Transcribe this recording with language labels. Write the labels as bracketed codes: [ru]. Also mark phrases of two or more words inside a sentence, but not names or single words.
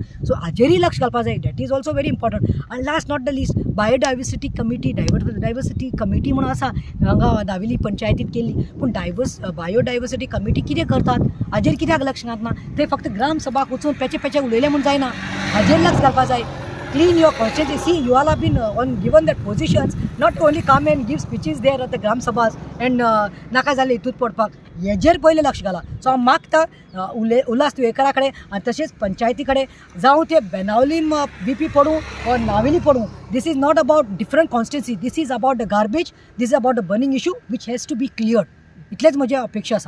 [kok] सो हाजेरूय लक्ष घालपाक जाय. [en] that is also very important. [kok] आनी [en] last not the least biodiversity committee, diversity committee [kok] म्हणून आसा हांगा नावेली पंचायतीत केल्ली. पूण [en] biodiversity committee [kok] कितें करतात हाजेर कित्याक लक्ष घालना? थंय फक्त ग्राम सभाक वचून पेचे उलयले म्हूण जायना, हाजेर लक्ष घालपाक जाय. [en] Clean your conscience. See, you all have been given that positions. Not only come and give speeches there at the Gram Sabhas and [kok] नाका जाले हितूत पडपाक, हेजेर पयलें लक्ष घाला. सो हांव मागता उल्हास तुयेकरा कडेन आनी तशेंच पंचायती कडेन जावं ते बेनावलीम BP पडूं or नावेली पडूं, [en] this is not about different constituency. This is about the garbage. This is about the burning issue which has to be cleared. [kok] इतलेच म्हजी अपेक्षा आसा.